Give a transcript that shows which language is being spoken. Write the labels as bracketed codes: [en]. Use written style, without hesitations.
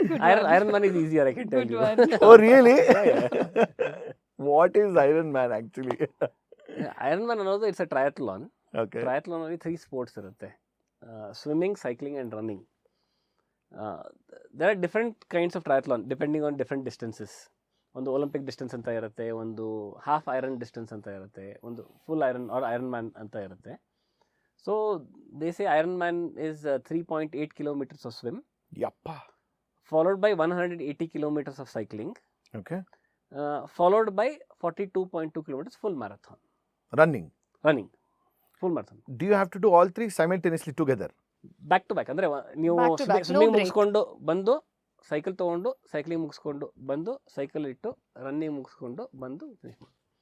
[en] Iron Man is easier, I can tell Good you. one. Oh really? Yeah. What is Iron Man actually? Iron Man ಅನ್ನೋದು it's a triathlon. Okay. [kn] Triathlon ಅಲ್ಲಿ 3 sports ಇರುತ್ತೆ: swimming, cycling and running. [en] There are different kinds of triathlon depending on different distances. [kn] ಒಂದು Olympic distance ಅಂತ ಇರುತ್ತೆ, ಒಂದು half iron distance ಅಂತ ಇರುತ್ತೆ, ಒಂದು full iron R iron man ಅಂತ ಇರುತ್ತೆ. [en] so they say iron man is 3.8 kilometers of swim, [kn] ಯಪ್ಪ. [en] followed by 180 kilometers of cycling, Okay. followed by 42.2 kilometers full marathon. Running. Full marathon. Do you have to do all three simultaneously together? Back to back. [kn] ಅಂದರೆ ನೀವು [en] Back to back, no swimming break. [kn] ಮುಗಿಸ್ಕೊಂಡು ಬಂದು cycle ತೊಗೊಂಡು, cycling ಮುಗಿಸ್ಕೊಂಡು ಬಂದು, cycle ಇಟ್ಟು running ಮುಗಿಸ್ಕೊಂಡು ಬಂದು ಫಿನಿಶ್ ಮಾಡಿ.